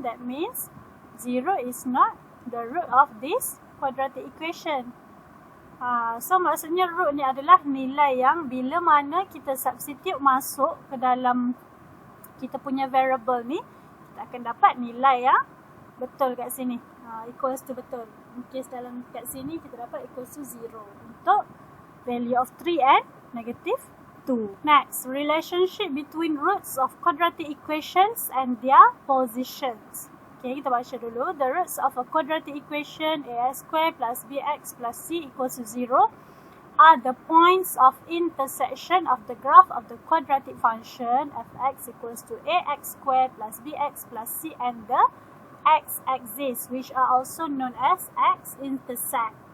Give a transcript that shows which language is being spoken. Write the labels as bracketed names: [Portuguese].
[English] That means 0 is not the root of this quadratic equation. [Malay] So maksudnya root ni adalah nilai yang bila mana kita substitute masuk ke dalam kita punya variable ni, kita akan dapat nilai yang betul kat sini. Equals to betul. In case dalam kat sini kita dapat equals to 0 untuk [English] value of 3 and negative 2. Next, relationship between roots of quadratic equations and their positions. Okay, [Malay] kita baca dulu. [English] The roots of a quadratic equation ax squared plus bx plus c equals to 0 are the points of intersection of the graph of the quadratic function fx equals to ax squared plus bx plus c and the x-axis, which are also known as x-intercept.